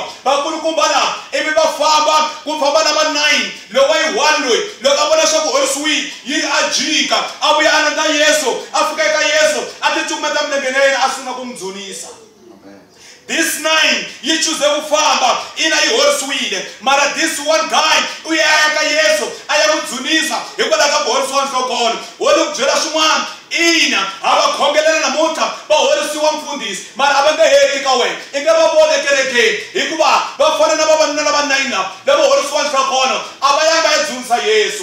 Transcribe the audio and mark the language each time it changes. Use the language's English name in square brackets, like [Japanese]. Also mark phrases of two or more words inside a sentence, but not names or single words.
[Tsonga] Vakulukumba lava ivi va famba ku famba na va 9 loko yi 1 loyi loko a vona swa ku horisiwile yi a jika a vuya a nanda Yesu a fika eka Yesu a ti cukumeta milengeni ya yena a sungula ku n'wi dzunisa. This 9 yi chuze ku famba ina yi horisiwile mara [English] this one guy [Tsonga] u ya eka Yesu a ya n'wi dzunisa hikwalaho ka ku horisiwa nhlokono. Wo ni ku byela swin'wana ina a va khongelela namuntlha va horisiwa mfundhisi mara a va nge heti ka wena i nga va vona ekerekeni hikuva va fana na vavanuna lava 9 lava horisiwa nhlokono a va yanga ya dzunisa Yesu.